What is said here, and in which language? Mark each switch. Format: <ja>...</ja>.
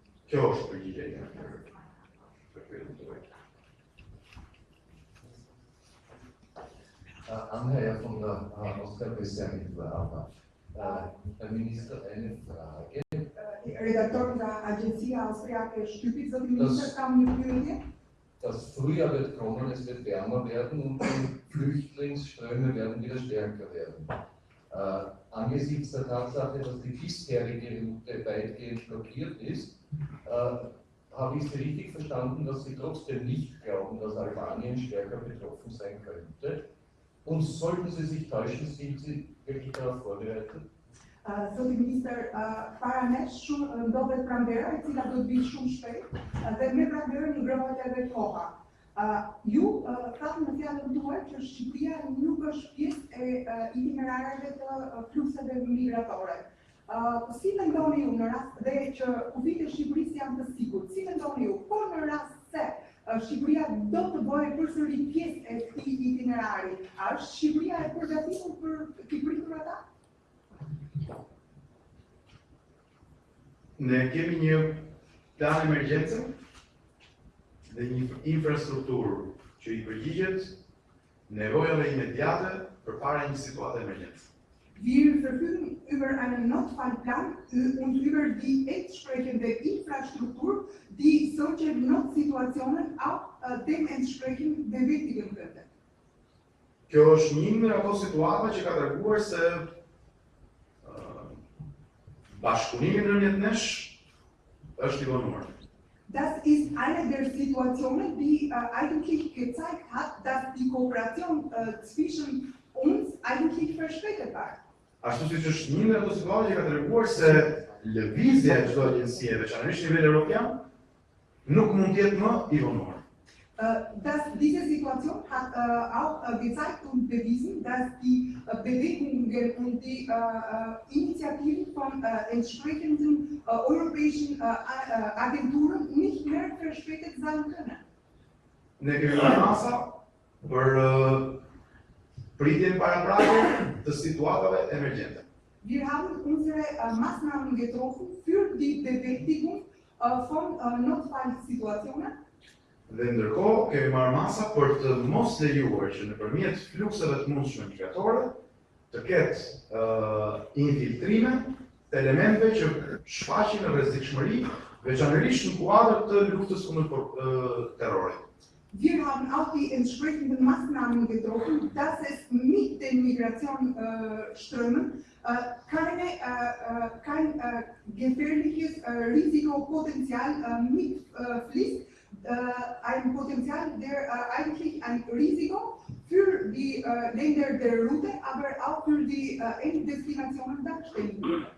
<sq>Kjo është përgjigjja ime për pyetjen tuaj.</sq> <de>Andrea von der Osterbesermitbewerber. Herr Minister, eine Frage.</de> <sq>Redaktor nga Agjencia Austriake e Shtypit, zoti minister, kam një pyetje.</sq> <de>Das Frühjahr wird kommen, es wird wärmer werden und die Flüchtlingsströme werden wieder stärker werden. Angesichts der Tatsache, dass die bisherige Route weitgehend blockiert ist, habe ich Sie richtig verstanden, dass Sie trotzdem nicht glauben, dass Albanien stärker betroffen sein könnte? Und sollten Sie sich täuschen, sind Sie wirklich darauf vorbereitet?</de> <sq>Zoti minister, para nesh shumë ndodhet pranvera, e cila do të vijë shumë shpejt, dhe me pranverën I ngrohet edhe koha. Ju thatë në fjalën tuaj që Shqipëria nuk është pjesë e itinerareve të flukseve migratore. Si mendoni ju në rast dhe që kufijtë e Shqipërisë janë të sigurt, si mendoni ju, po në rast se Shqipëria do të bëjë përsëri pjesë e këtij itinerari. A është Shqipëria e përgatitur për të pritur ata? Ne kemi një plan emergjence dhe një infrastrukturë që i përgjigjet nevojave imediate përpara një situate emergjence.</sq> <de>Wir verfügen über einen Notfallplan und über die entsprechende Infrastruktur, die solche Notsituationen auch dementsprechend bewältigen könnte.</de> <sq>Kjo është një nga ato situata që ka treguar se bashkëpunimi ndërmjet nesh është i vonuar.</sq> <de>Das ist eine der Situationen, die eigentlich gezeigt hat, dass die Kooperation zwischen uns eigentlich verspätet war.</de> <sq>Ashtu siç është një nga ato situata që ka treguar se lëvizja e çdo agjencie, veçanërisht në nivel evropian, nuk mund të jetë më i vonuar.</sq> <de>Diese Situation hat auch gezeigt und bewiesen, dass die Bewegungen und die Initiativen von entsprechenden europäischen Agenturen nicht mehr verspätet sein können.</de> <sq>Ne kemi marrë masa për pritjen paraprake të situatave emergjente.</sq> <de>Wir haben unsere Maßnahmen getroffen für die Bewältigung von Notfallsituationen.</de> <sq>Dhe ndërkohë kemi marrë masa për të mos lejuar që nëpërmjet flukseve të mundshme migratore të ketë infiltrime të elementeve që shfaqin rrezikshmëri, veçanërisht në kuadër të luftës kundër terrorit.</sq> <de>Wir haben auch die entsprechenden Maßnahmen getroffen, dass es mit den Migrationsströmen kein gefährliches Risikopotenzial mitfließt. Ein Potenzial, der eigentlich ein Risiko für die Länder der Route, aber auch für die Enddestinationen darstellen würde.</de>